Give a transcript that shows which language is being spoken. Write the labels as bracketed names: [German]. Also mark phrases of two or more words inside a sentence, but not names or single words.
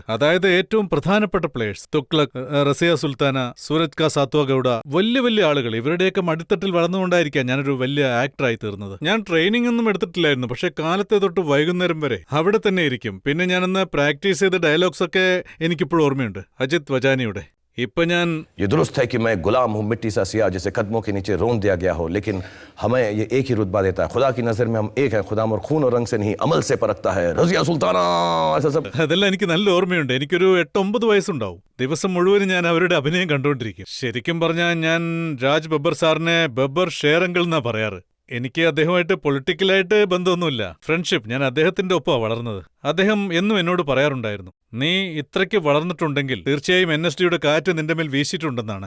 [Malayalam] അതായത് ഏറ്റവും പ്രധാനപ്പെട്ട പ്ലേയേഴ്സ്, തുഗ്ലക്, റസിയ സുൽത്താന, സൂരജ് കാ സാത്വ ഗൌഡ, വലിയ വലിയ ആളുകൾ. ഇവരുടെയൊക്കെ മടിത്തട്ടിൽ വളർന്നുകൊണ്ടായിരിക്കാം ഞാനൊരു വലിയ ആക്ടറായി തീർന്നത്. ഞാൻ ട്രെയിനിങ് ഒന്നും എടുത്തിട്ടില്ലായിരുന്നു, പക്ഷെ കാലത്തെ തൊട്ട് വൈകുന്നേരം വരെ അവിടെ തന്നെ ഇരിക്കും. പിന്നെ ഞാനന്ന് പ്രാക്ടീസ് ചെയ്ത ഡയലോഗ്സ് ഒക്കെ എനിക്കിപ്പോഴും ഓർമ്മയുണ്ട്, അജിത് വജാനിയുടെ. ഇപ്പൊ ഞാൻ [Hindi] ये दुरुस्त है कि मैं गुलाम हूँ, मिट्टी सा सिया जिसे कदमों के नीचे रोन दिया गया हो, लेकिन हमें ये एक ही रुतबा देता है। खुदा की नजर में हम एक हैं, खुदा और खून और रंग से नहीं अमल से परखता है। रजिया सुल्ताना, ऐसा सब [Malayalam] അതെല്ലാം എനിക്ക് നല്ല ഓർമ്മയുണ്ട്. എനിക്കൊരു 8-9 വയസ്സുണ്ടാവും. ദിവസം മുഴുവനും ഞാൻ അവരുടെ അഭിനയം കണ്ടുകൊണ്ടിരിക്കും. ശരിക്കും പറഞ്ഞാൽ ഞാൻ രാജ് ബബ്ബർ സാറിനെ ബബ്ബർ ഷേറങ്കിൾ എന്നാ പറയാറ്. എനിക്ക് അദ്ദേഹമായിട്ട് പൊളിറ്റിക്കലായിട്ട് ബന്ധമൊന്നുമില്ല, ഫ്രണ്ട്ഷിപ്പ്. ഞാൻ അദ്ദേഹത്തിന്റെ ഒപ്പമാണ് വളർന്നത്. അദ്ദേഹം എന്നും എന്നോട് പറയാറുണ്ടായിരുന്നു, നീ ഇത്രയ്ക്ക് വളർന്നിട്ടുണ്ടെങ്കിൽ തീർച്ചയായും NSDയുടെ കാറ്റ് നിന്റെ മേൽ വീശിയിട്ടുണ്ടെന്നാണ്.